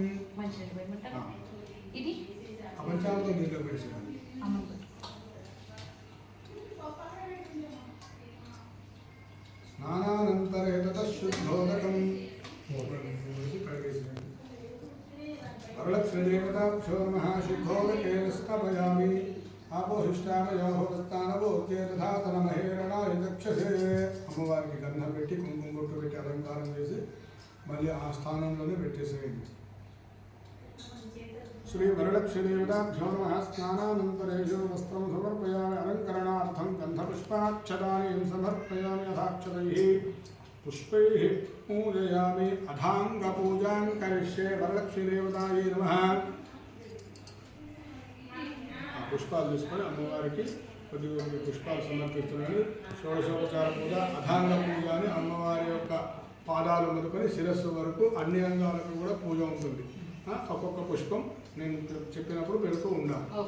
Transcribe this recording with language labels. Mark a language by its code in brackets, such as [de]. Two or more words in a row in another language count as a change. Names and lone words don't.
[sa] पंचामृतं [te] దీంట్లో వేసేయాలి [sa] స్నానానంతరే తతः शुद्धोदकम् वरलक्ष्मी देवताभ्यो नमः शुद्धोदकेन स्नपयामि आपोहिष्टामयोभवस्तानवोच्ये तथा तनमहेरणाय दक्षसे [te] అమ్మవారికి గంధం పెట్టి కుంకుమ బొట్టు పెట్టి అలంకారం చేసి మళ్ళీ ఆ స్థానంలోనే పెట్టేసేయండి [sa] श्री वरलक्ष्मी देवताभ्यो नमः स्नानानन्तरेषु वस्त्रं समर्पयामि अलङ्करणार्थं गन्धपुष्पाक्षतानि समर्पयामि यथाक्षतैः पुष्पैः पूजयामि अधाङ्गपूजां करिष्ये वरलक्ष्मी देवतायै नमः [te] పుష్పాలు తీసుకొని అమ్మవారికి కొద్దిగా పుష్పాలు సమర్పిస్తున్నాను. షోడశోపచార పూజ, అథాంగ పూజ అని అమ్మవారి యొక్క పాదాలు మొదలుకొని శిరస్సు వరకు అన్ని అంగాలకు కూడా పూజ ఉంటుంది. ఒక్కొక్క పుష్పం నేను చెప్పినప్పుడు పెడుతూ ఉండాలి.